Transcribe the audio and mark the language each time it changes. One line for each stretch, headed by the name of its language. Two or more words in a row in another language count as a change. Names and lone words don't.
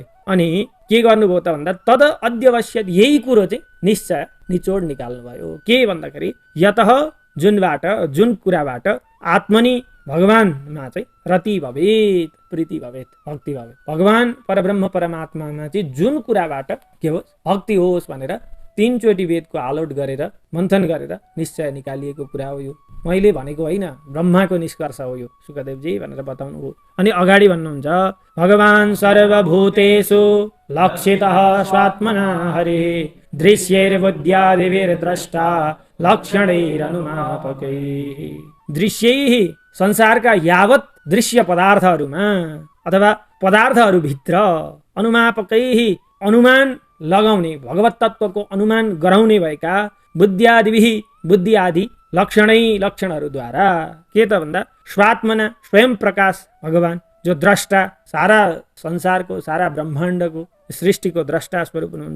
Nepali: अनि के गर्नुभयो त भन्दा
Sanskrit: तद अध्यवश्यत,
Nepali: यही कुरो चाहिँ निश्चय निचोड निकाल्नु भयो। के भन्दाखेरि यतः जुन कुराबाट आत्मनि भगवानमा चाहिँ
Sanskrit: रति भवेत, प्रीति भवेत, भक्ति भवेत,
Nepali: भगवान परब्रह्म परमात्मामा चाहिँ जुन कुराबाट के होस्, भक्ति होस् भनेर 3 चोटि वेदको आलोड गरेर मन्थन गरेर निश्चय निकालिएको कुरा हो यो। मैले भनेको होइन, ब्रह्माको निष्कर्ष हो यो, सुखदेवजी भनेर बताउनु हो। अनि अगाडि भन्नुहुन्छ
Sanskrit: भगवान सर्वभूतेषु लक्षितः स्वात्मना हरिः दृश्यैर्बुद्ध्यादिभिर्द्रष्टा लक्षणैरनुमापकैः।
Nepali: दृश्यैः संसारका यावत दृश्य पदार्थहरूमा अथवा पदार्थहरूभित्र अनुमापकैः अनुमान लगाउने, भगवत तत्त्वको अनुमान गराउने भएका बुद्ध्यादिभिः बुद्धि आदि लक्षणहरूद्वारा के त भन्दा स्वात्मना स्वयं प्रकाश भगवान जो द्रष्टा, सारा संसारको सारा ब्रह्माण्डको सृष्टिको द्रष्टा स्वरूप हुनुहुन्छ।